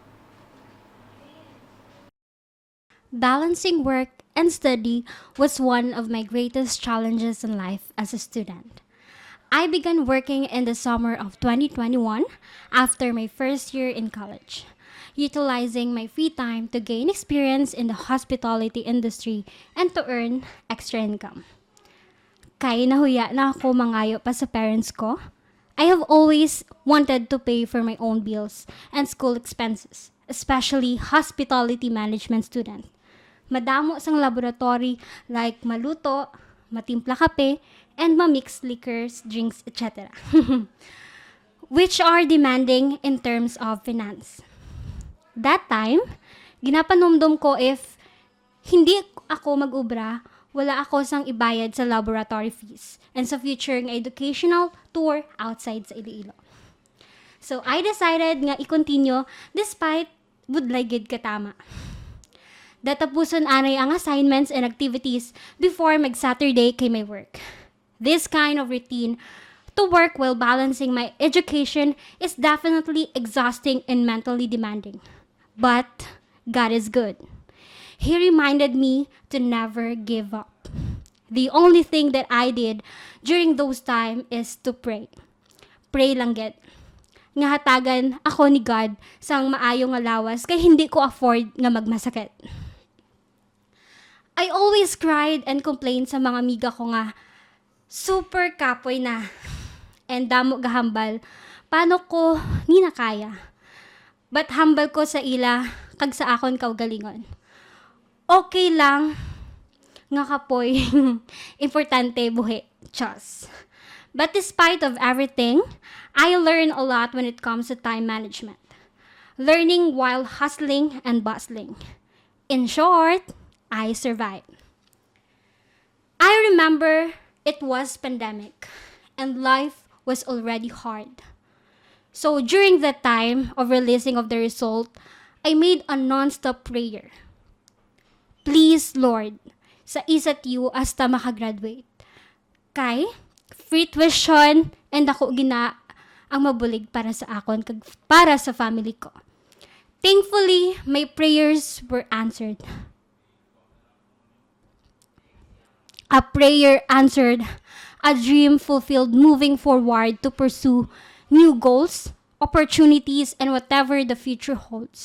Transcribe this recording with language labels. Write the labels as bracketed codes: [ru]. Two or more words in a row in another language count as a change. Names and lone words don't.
[en] Balancing work and study was one of my greatest challenges in life as a student. I began working in the summer of 2021 after my first year in college, utilizing my free time to gain experience in the hospitality industry and to earn extra income. [hil] Kaya nahuya na ako mangayo pa sa parents ko. [en] I have always wanted to pay for my own bills and school expenses, especially hospitality management student. [hil] Madamo sang laboratory like maluto, matimpla kape, [en] and mamix liquors, drinks, etc. which are demanding in terms of finance. That time, [hil] ginapanumdum ko if hindi ako mag-ubra, wala ako sang ibayad sa [en] laboratory fees [hil] and sa future nga [en] educational tour outside [hil] sa Iloilo. [en] So, I decided [hil] nga i-continue despite budlay gid katama. Datapuson anay ang assignments and activities before mag-Saturday kay my work. [en] This kind of routine to work while balancing my education is definitely exhausting and mentally demanding. But God is good. He reminded me to never give up. The only thing that I did during those time is to pray. [hil] Pray lang get. Nga hatagan ako ni God sang maayo nga lawas kay hindi ko afford nga magmasakit. [en] I always cried and complained [hil] sa mga amiga ko nga super kapoy na and damo gahambal paano ko ni nakaya. But humble ko sa ila kag sa akon kaugalingon. Okay lang nga kapoy importante buhi. Chos. [en] But despite of everything, I learned a lot when it comes to time management. Learning while hustling and bustling. In short, I survived. I remember it was pandemic and life was already hard. So during that time of releasing of the result, I made a non-stop prayer. Please, [hil] Lord, sa isa't you hasta makagraduate. Kay, [en] free tuition [hil] and ako gina ang mabulig para sa akon kag para sa family ko. [en] Thankfully, my prayers were answered. A prayer answered, a dream fulfilled moving forward to pursue new goals, opportunities, and whatever the future holds.